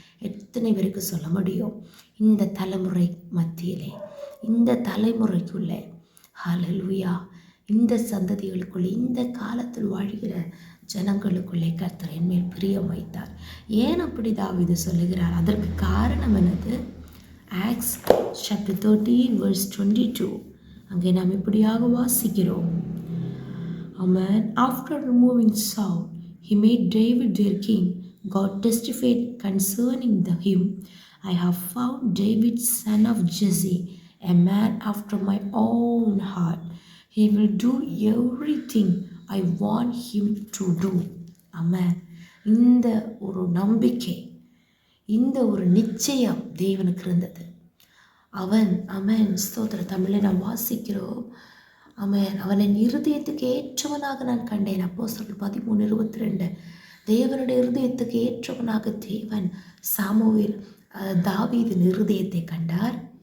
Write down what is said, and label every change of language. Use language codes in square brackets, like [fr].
[ta] எத்தனை பேருக்கு சொல்ல முடியும்? இந்த தலைமுறை மத்தியிலே, இந்த தலைமுறைக்குள்ளே, ஹல்லேலூயா, இந்த சந்ததிகளுக்குள்ளே, இந்த காலத்தில் வாழ்கிற ஜனங்களுக்குள்ளே கர்த்தர் என் மேல் பிரியம் வைத்தார். ஏன் அப்படி தாவீது சொல்லுகிறார்? அதற்கு காரணம் என்னது? [en] Acts chapter 13 verse 22. [ta] அங்கே நாம் இப்படியாக வாசிக்கிறோம். Amen. [en] After removing Saul, he made David their king. God testified concerning him, I have found David son of Jesse, a man after my own heart. He will do everything I want him to do. Amen. [ta] இந்த ஒரு நம்பிக்கை, இந்த ஒரு நிச்சயம் தேவனுக்கு இருந்தது. அவன் ஸ்தோத்திர தமிழில் நாம் வாசிக்கிறோம். அவன் என் இருதயத்துக்கு ஏற்றவனாக நான் கண்டேன். அப்போஸ்தலர் 13:22. தேவனுடைய இருதயத்துக்கு ஏற்றவனாக தேவன் சாமுவேல் தாவீதின் இருதயத்தை கண்டார்.